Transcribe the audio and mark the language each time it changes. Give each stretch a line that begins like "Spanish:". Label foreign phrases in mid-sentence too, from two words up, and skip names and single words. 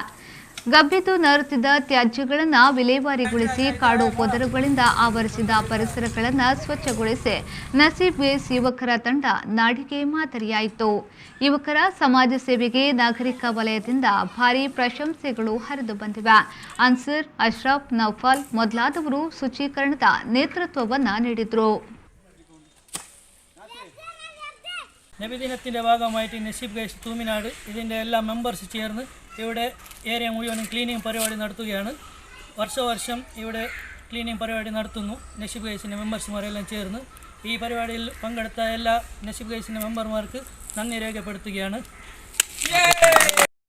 Kannada: ಗಬ್ಬಿದ್ದು ನಾರುತ್ತಿದ್ದ ತ್ಯಾಜ್ಯಗಳನ್ನು ವಿಲೇವಾರಿಗೊಳಿಸಿ ಕಾಡು ಪೊದರುಗಳಿಂದ ಆವರಿಸಿದ ಪರಿಸರಗಳನ್ನು ಸ್ವಚ್ಛಗೊಳಿಸಿ ನಸೀಬ್ ಗೈಸ್ ಯುವಕರ ತಂಡ ನಾಡಿಗೆ ಮಾದರಿಯಾಯಿತು. ಯುವಕರ ಸಮಾಜ ಸೇವೆಗೆ ನಾಗರಿಕ ವಲಯದಿಂದ ಭಾರೀ ಪ್ರಶಂಸೆಗಳು ಹರಿದು ಬಂದಿವೆ. ಅನ್ಸರ್, ಅಶ್ರಫ್, ನೌಫಲ್ ಮೊದಲಾದವರು ಶುಚೀಕರಣದ ನೇತೃತ್ವವನ್ನು ನೀಡಿದರು.
Malayalam: നബിദിനത്തിൻ്റെ ഭാഗമായിട്ട് നസീബ് ഗൈസ് തൂമിനാട് ഇതിൻ്റെ എല്ലാ മെമ്പേഴ്സ് ചേർന്ന് ഇവിടെ ഏരിയ മുഴുവനും ക്ലീനിങ് പരിപാടി നടത്തുകയാണ്. വർഷവർഷം ഇവിടെ ക്ലീനിങ് പരിപാടി നടത്തുന്നു. നസീബ് ഗൈസിൻ്റെ മെമ്പേഴ്സുമാരെല്ലാം ചേർന്ന് ഈ പരിപാടിയിൽ പങ്കെടുത്ത എല്ലാ നസീബ് ഗൈസിൻ്റെ മെമ്പർമാർക്ക് നന്ദി രേഖപ്പെടുത്തുകയാണ്.